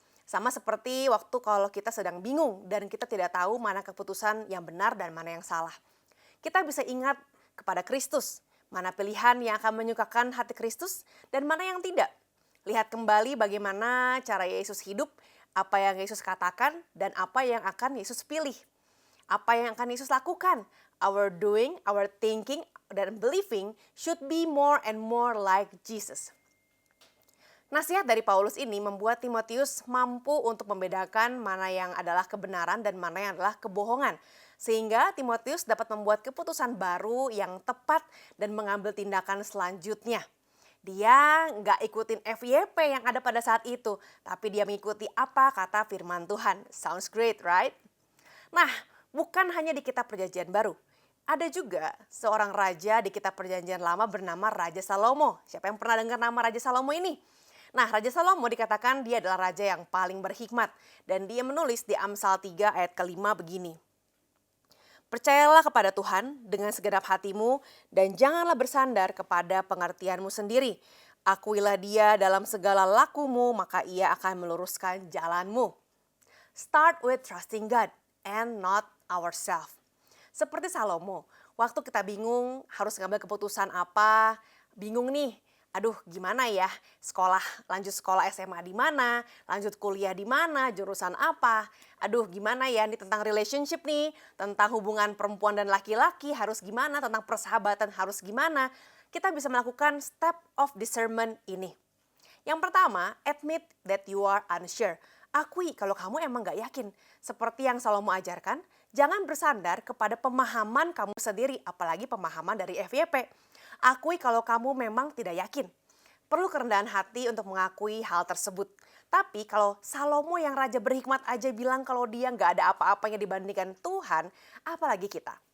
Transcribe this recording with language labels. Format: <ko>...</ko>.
<id>Sama seperti waktu kalau kita sedang bingung dan kita tidak tahu mana keputusan yang benar dan mana yang salah. Kita bisa ingat kepada Kristus, mana pilihan yang akan menyukakan hati Kristus dan mana yang tidak. Lihat kembali bagaimana cara Yesus hidup, apa yang Yesus katakan, dan apa yang akan Yesus pilih. Apa yang akan Yesus lakukan.</id> <en>Our doing, our thinking,</en> <id>dan</id> <en>believing should be more and more like Jesus.</en> <id>Nasihat dari Paulus ini membuat Timotius mampu untuk membedakan mana yang adalah kebenaran dan mana yang adalah kebohongan. Sehingga Timotius dapat membuat keputusan baru yang tepat dan mengambil tindakan selanjutnya. Dia nggak ikutin FYP yang ada pada saat itu, tapi dia mengikuti apa kata firman Tuhan.</id> <en>Sounds great, right?</en> <id>Nah, bukan hanya di kitab Perjanjian Baru. Ada juga seorang raja di kitab Perjanjian Lama bernama Raja Salomo. Siapa yang pernah dengar nama Raja Salomo ini? Nah, Raja Salomo dikatakan dia adalah raja yang paling berhikmat. Dan dia menulis di Amsal 3 ayat ke-5 begini. Percayalah kepada Tuhan dengan segenap hatimu dan janganlah bersandar kepada pengertianmu sendiri. Akuilah dia dalam segala lakumu, maka ia akan meluruskan jalanmu.</id> <en>Start with trusting God and not ourselves.</en> <id>Seperti Salomo, waktu kita bingung harus ngambil keputusan apa, bingung nih, aduh gimana ya, lanjut sekolah SMA di mana, lanjut kuliah di mana, jurusan apa, aduh gimana ya ini tentang relationship nih, tentang hubungan perempuan dan laki-laki harus gimana, tentang persahabatan harus gimana. Kita bisa melakukan</id> <en>step of discernment</en> <id>ini. Yang pertama,</id> <en>admit that you are unsure.</en> <id>Akui kalau kamu emang gak yakin. Seperti yang Salomo ajarkan, jangan bersandar kepada pemahaman kamu sendiri, apalagi pemahaman dari FYP. Akui kalau kamu memang tidak yakin. Perlu kerendahan hati untuk mengakui hal tersebut. Tapi kalau Salomo yang raja berhikmat aja bilang kalau dia gak ada apa-apanya dibandingkan Tuhan, apalagi kita.</id>